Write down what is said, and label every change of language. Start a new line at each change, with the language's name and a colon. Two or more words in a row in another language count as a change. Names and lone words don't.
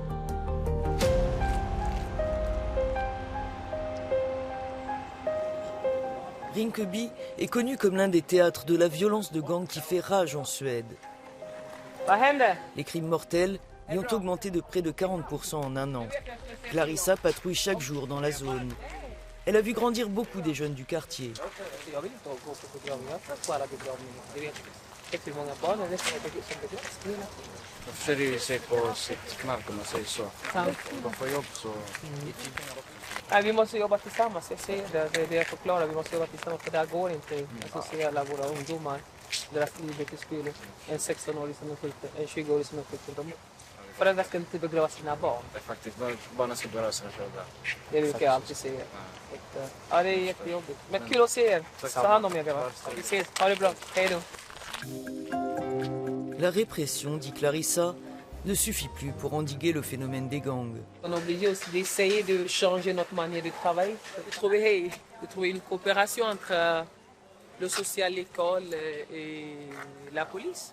French: Rinkeby est connu comme l'un des théâtres de la violence de gang qui fait rage en Suède. Les crimes mortels y ont augmenté de près de 40% en un an. Clarissa patrouille chaque jour dans la zone. Elle a vu grandir beaucoup des jeunes du quartier.
Swedish: Vi måste jobba tillsammans, jag ser det, det är det jag förklarar, vi måste jobba tillsammans för det här går inte att associera alla våra ungdomar, deras liv till spel, en 16-årig som är skjuten, en 20-årig som är skjuten. Föräldrar ska inte begrava sina barn. Det är faktiskt, barnen ska begrava sina föräldrar. Det brukar jag alltid säga. Ja, det är jättejobbigt. Men kul att se er. Ta hand om er grabbar. Vi ses, ha det bra, hej då.
French: La répression, dit Clarissa, ne suffit plus pour endiguer le phénomène des gangs. On est obligé aussi d'essayer de changer notre manière de travailler, de trouver une coopération entre le social, l'école et la police.